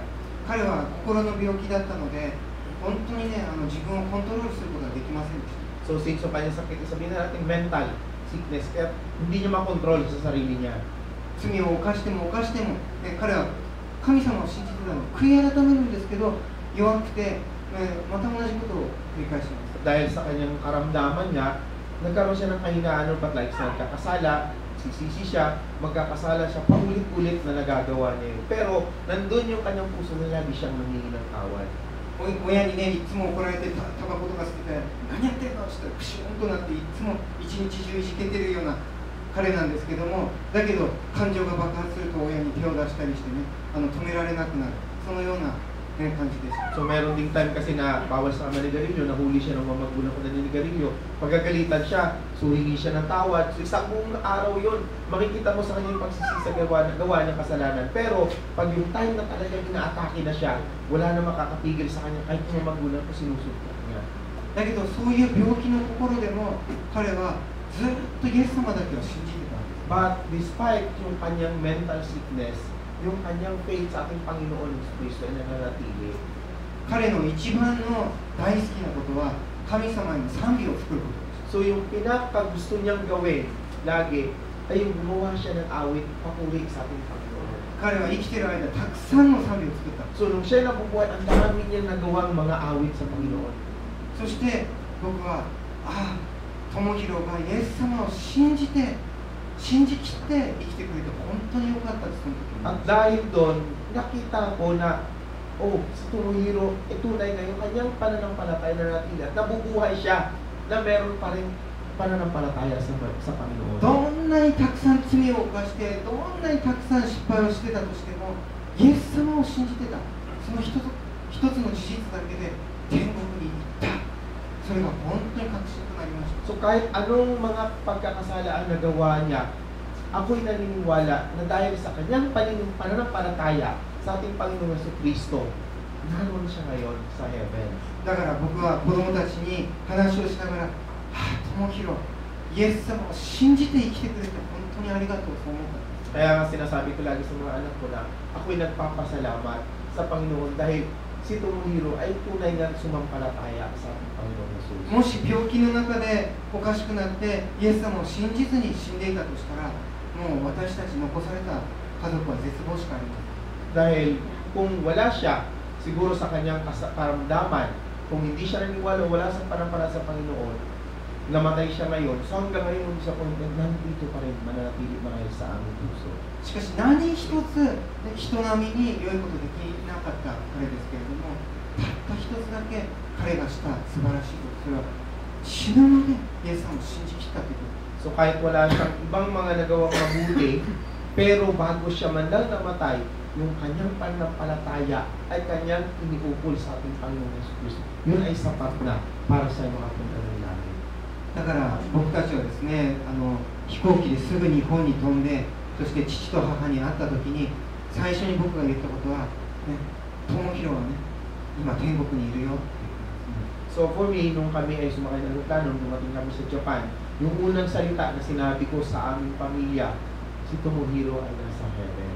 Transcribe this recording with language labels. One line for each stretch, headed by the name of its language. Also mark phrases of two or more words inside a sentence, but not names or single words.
Japanese: 彼は心の病気だったので、本当にね、自分をコントロールすることができませんでした。
Filipino: So since yung kanyang sakit, sabihin na natin
English: mental sickness,
Filipino: kaya hindi niya makontrol sa sarili niya.
Japanese: 罪を犯しても、ね、彼は神様を信じてたの、悔い改めるんですけど、弱くて、また同じことを繰り返します。
Filipino: Dahil sa kanyang karamdaman niya, nagkaroon siya ng kahinaan
English: but like
Filipino: sa nagkakasala, sisisi siya, magkakasala siya, paulit-ulit na nagagawa niya yun. Pero nandun yung kanyang puso na lagi siyang nangingi ng tawad.
Japanese: 親にね、いつも怒られてタバコとか吸ってて、何やってんのって言ったらクシュンとなっていつも一日中いじけてるような彼なんですけども、だけど感情が爆発すると親に手を出したりしてね、止められなくなる、そのような、ね、感じです。
Filipino: So meron ding time kasi na bawal sa manigarilyo, nahuli siya ng mga magulang ko na ninigarilyo. Pagkagalitan siya, so hingi siya ng tawad. So isang buong araw yun, makikita mo sa kanya yung pagsisisi sa gawa niyang kasalanan. Pero pag yung time na talagang inaatake na siya, wala na makakapigil sa kanya kahit yung magulang ko sinusunod niya.
Japanese: だけどそういう病気の心でも彼はずっとイエス様だけを信じてたんです。
English: But despite
Filipino: yung kanyang
English: mental sickness,
Filipino: yung kanyang faith sa ating Panginoon Kristo ay nananatili.
Japanese: 彼の一番の大好きなことは神様に賛美を作ることです。
Filipino: So yung pinakagusto niyang gawin lagi ay yung gumawa siya ng awit papuri sa ating Panginoon.
Japanese: 彼は生きている間たくさんの賛美を作った。
Filipino: So nung siya nabubuhay, ang dami niya nagawang mga awit sa Panginoon.
Japanese: そして僕は智弘がイエス様を信じきって生きてくれて本当に良かったです。その時に。
Filipino: At dahil doon, nakita ko na si Tomohiro, tunay na yung kanyang pananampalataya na natin at nabubuhay siya na meron pa rin pananampalataya sa Panginoon.
Japanese: どんなにたくさん罪を犯して、どんなにたくさん失敗をしてたとしても、イエス様を信じてた。その一つの事実だけで天国に行った。それが本当に確信となりました。
Filipino: So kahit anong mga pagkakasala ang nagawa niya, ako'y naniniwala na dahil sa kanyang pananampalataya sa ating Panginoong Jesucristo, naroon siya ngayon sa heaven.
Japanese: だから僕は子供たちに話をしながら、友広、イエス様を信じて生きてくれて本当にありがとうと思った。
Filipino: Kaya nga sinasabi ko lagi sa mga anak ko na ako'y nagpapasalamat sa Panginoon dahil si Tomohiro ay tunay na sumampalataya sa Panginoon Jesus.
Japanese: もし病気の中でおかしくなってイエス様を信じずに死んでいたとしたら、もう私たち残された家族は絶望しかありません。
Filipino: Dahil kung wala siya, siguro sa kanyang karamdaman, kung hindi siya naniniwala, wala sa panampalataya sa Panginoon, namatay siya ngayon, so hanggang ngayon sa Panginoon, nandito pa rin, mananatili marahil sa aming puso.
Japanese: しかし何一つ人並みに良いことできなかった彼ですけれども、たった一つだけ彼がした素晴らしいこと、それは死ぬまでイエス様を信じきったということ。
Filipino: So kahit wala siyang ibang mga nagawang mabuti, pero bago siya man lang namatay, yung kanyang pananampalataya ay kanyang iniupol sa ating Panginoon Jesucristo. Yun ay sapat na para sa makapunta ng langit.
Japanese: だから僕たちはですね、飛行機ですぐ日本に飛んで、そして父と母に会った時に最初に僕が言ったことは、ね、友広はね、今天国にいるよって言ったんですね。
English: So for me,
Filipino: nung kami ay sumakay ng aeroplano, nung dumating kami sa Japan, yung unang salita na sinabi ko sa aming pamilya, si Tomohiro ay nasa heaven.